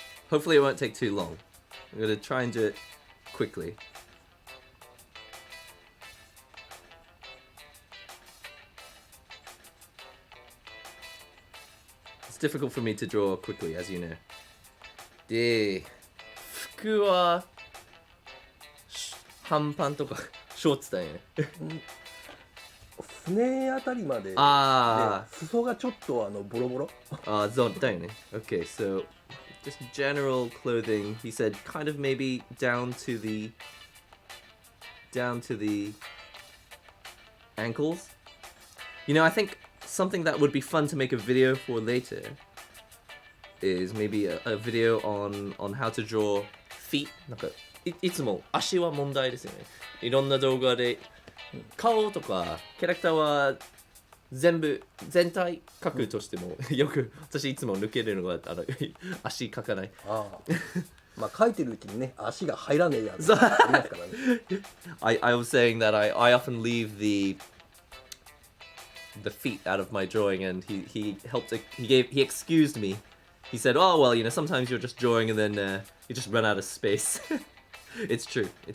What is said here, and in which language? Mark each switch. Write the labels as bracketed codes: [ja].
[en] Hopefully it won't take too long. I'm gonna try and do it quickly. It's difficult for me to draw quickly, as you know. [ja] で、服は半パンとかショーツだよね。すねあたりまでであ裾がちょっとボロボロだよね。 [en] Okay, so just general clothing. He said kind of maybe down to the ankles. You know, I think something that would be fun to make a video for later is maybe a video on how to draw feet. [ja] なんかいつも足は問題ですよね。いろんな動画で顔とかキャラクターは全体描くとしてもよく私いつも抜けるのが足描かない。まあ描いてるうちにね足が入らねえやつありますからね。 [en] I was saying that I often leave the feet out of my drawing, and he excused me. He said, "Oh well, you know, sometimes you're just drawing and then you just run out of space." It's true.